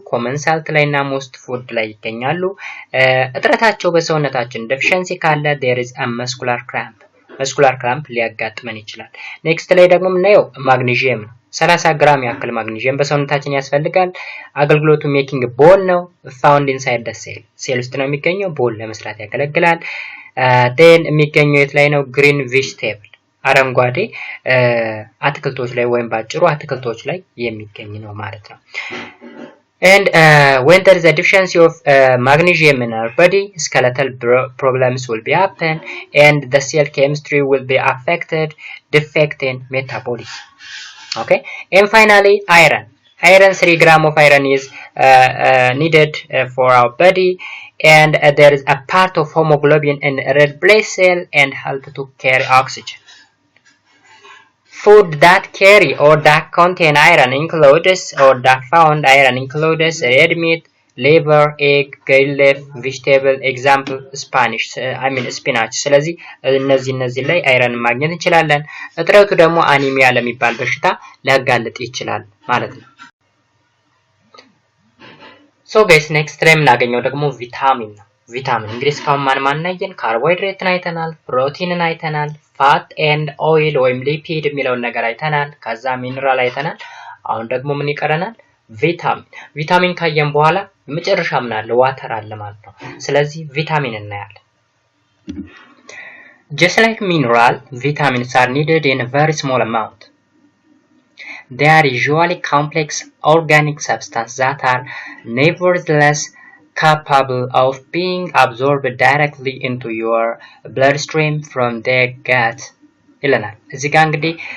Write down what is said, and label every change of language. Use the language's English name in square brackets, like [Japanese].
[Amharic] ኮመን ሳልት ላይና ሞስት ፉድ ላይ ይገኛሉ። እጥረታቸው በሰውነታችን ዴፊሺየንሲ ካለ [English] there is a muscular cramp [Amharic] ሊያጋጥመን ይችላል። ኔክስት ላይ ደግሞ የምናየው ማግኒዥየም ነው። 30 ግራም ያክል ማግኒዥየም በሰውነታችን ያስፈልጋል። አገልግሎቱ ሜኪንግ ቦን ነው። ፋውንድ ኢንሳይድ ዘ ሴል ውስጥ ነው የሚገኘው። ቦን ለመስራት ያገለግላል። then የሚገኘው የት ላይ ነው? ግሪን ቬጂቴብል አረንጓዴ አትክልቶች ላይ ወይም ባጭሩ አትክልቶች ላይ የሚገኝ ነው ማለት ነው። [English] And when there is a deficiency of magnesium in our body, skeletal problems will be happen, and the cell chemistry will be affected, defecting metabolism. Okay, and finally iron. 3 grams of iron is needed for our body, and there is a part of hemoglobin in red blood cell and help to carry oxygen. Food that carry or that contain iron includes or that found iron includes red meat, liver, egg, green leaf, vegetable, example Spanish spinach። [Amharic] ስለዚህ እነዚህ ላይ አይረን ማግኘት እንችላለን። እጥረቱ ደግሞ አኒሚያ ለሚባል በሽታ ሊያጋልጥ ይችላል ማለት ነው። ሶ ጋይስ ኔክስት ላይ የምናገኘው ደግሞ ቪታሚን ነው። ቪታሚን እንግዲህ እስካሁን ማን አየን? ካርቦሃይድሬትን አይተናል፣ ፕሮቲንን አይተናል፣ ፋት ኤንድ ኦይል ወይም ሊፒድ የሚለውን ነገር አይተናል። ከዛ ሚነራል አይተናል። አሁን ደግሞ ምን ይቀረናል? ቪታሚን። ቪታሚን ካየን በኋላ መጨረሻ ምን አለ? ዋተር አለ ማለት ነው። ስለዚህ ቪታሚን እናያለን። [English] Just like mineral, vitamins are needed in a very small amount. They are usually complex organic substances that are nevertheless capable of being absorbed directly into your bloodstream from the gut [Amharic] ይለናል። እዚህ ጋር እንግዲህ